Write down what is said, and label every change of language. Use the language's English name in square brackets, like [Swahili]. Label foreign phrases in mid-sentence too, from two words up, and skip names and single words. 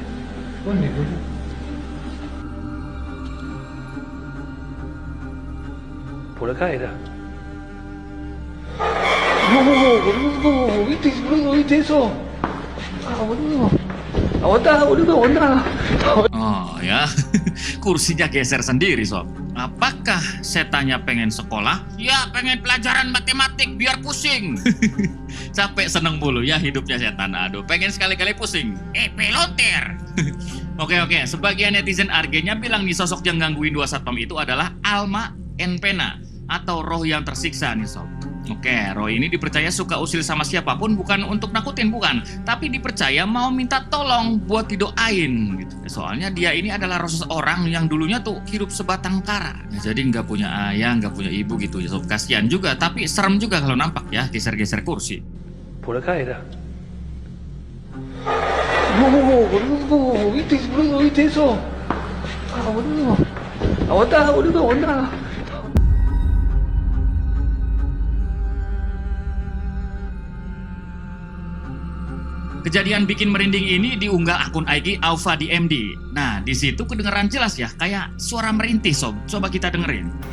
[Spanish] ¿Dónde, boludo? Por acá era. No, boludo, ¿viste eso? Ah, boludo. Aguanta, boludo, aguanta. [Indonesian] Oh ya, kursinya geser sendiri sob. Apakah setannya pengen sekolah? Ya pengen pelajaran matematik biar pusing. Capek seneng mulu ya hidupnya setan. Aduh, pengen sekali-kali pusing. pelonter. Oke, sebagian netizen argenya bilang nih sosok yang gangguin dua satpam itu adalah [Spanish] Alma Enpena [Indonesian] atau roh yang tersiksa nih sob. Oke, roh ini dipercaya suka usil sama siapapun, bukan untuk nakutin, bukan. Tapi dipercaya mau minta tolong buat didoain gitu. Soalnya dia ini adalah roh seseorang yang dulunya tuh hidup sebatang kara. Nah, jadi nggak punya ayah, nggak punya ibu gitu ya sob. Kasian juga, tapi serem juga kalau nampak ya, geser-geser kursi. [Spanish] Por acá era. No, boludo, ¿viste eso? Ah, boludo. Aguanta, boludo, aguanta. [Indonesian] Kejadian bikin merinding ini diunggah akun IG Aufa di MD. Nah, di situ kedengeran jelas ya, kayak suara merintih sob. Coba kita dengerin.